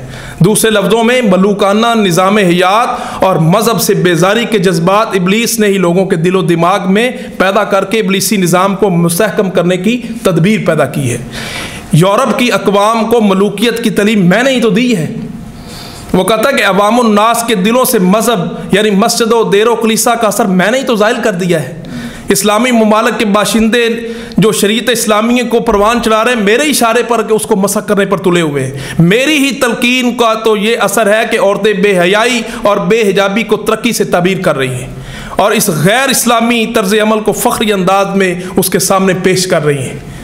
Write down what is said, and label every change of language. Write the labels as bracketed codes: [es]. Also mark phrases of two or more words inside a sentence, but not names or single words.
[ur] دوسرے لفظوں میں ملوکانہ نظام حیات اور مذہب سے بیزاری کے جذبات ابلیس نے ہی لوگوں کے دل و دماغ میں پیدا کر کے ابلیسی نظام کو مستحکم کرنے کی تدبیر پیدا کی ہے. یورپ کی اقوام کو ملوکیت کی تعلیم میں نے ہی تو دی ہے. وہ کہتا ہے کہ عوام الناس کے دلوں سے مذہب یعنی مسجد و دیر و کلیسا کا اثر میں نے ہی تو زائل کر دیا ہے. اسلامی ممالک کے باشندے جو شریعت اسلامی کو پروان چڑھا رہے ہیں میرے اشارے پر کہ اس کو مسخ کرنے پر تلے ہوئے ہیں. میری ہی تلقین کا تو یہ اثر ہے کہ عورتیں بے حیائی اور بے حجابی کو ترقی سے تعبیر کر رہی ہیں اور اس غیر اسلامی طرز عمل کو فخری انداز میں اس کے سامنے پیش کر رہی ہیں.